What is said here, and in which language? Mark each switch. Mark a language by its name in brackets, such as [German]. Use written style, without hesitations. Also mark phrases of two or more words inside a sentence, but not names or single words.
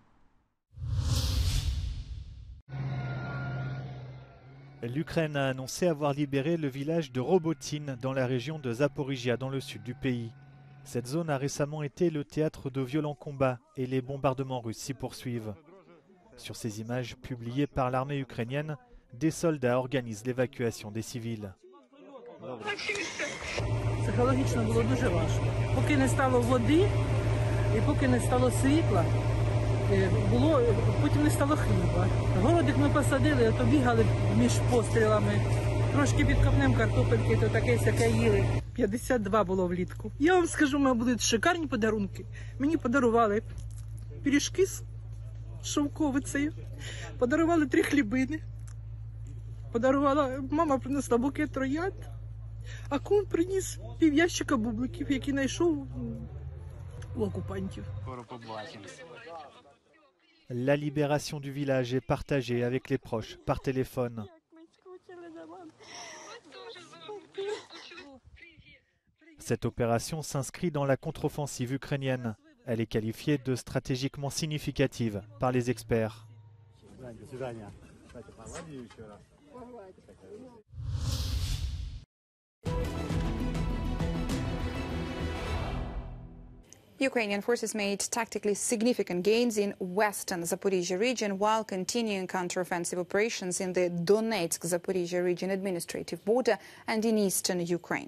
[French] L'Ukraine a annoncé avoir libéré le village de Robotine dans la région de Zaporizhia dans le sud du pays. Cette zone a récemment été le théâtre de violents combats et les bombardements russes s'y poursuivent. Sur ces images publiées par l'armée ukrainienne, des soldats organisent l'évacuation des civils. [Ukrainian] Психологічно було дуже важко. Поки не стало води і поки не стало світла, потім не стало хліба. Городик ми посадили, а то бігали між пострілами. Трошки підкопнемо картопельки, то таке-сяке їли. 52 було влітку. Я вам скажу, у мене були шикарні подарунки. Мені подарували пиріжки з шовковицею, подарували 3 хлібини, мама принесла букет троянд, а кум приніс пів'ящика бубликів, які знайшов у окупантів. [French] La libération du village est partagée avec les proches par téléphone. Cette opération s'inscrit dans la contre-offensive ukrainienne. Elle est qualifiée de stratégiquement significative par les experts. [English] Ukrainian forces made tactically significant gains in western Zaporizhia region while continuing counteroffensive operations in the Donetsk-Zaporizhia region administrative border and in eastern Ukraine.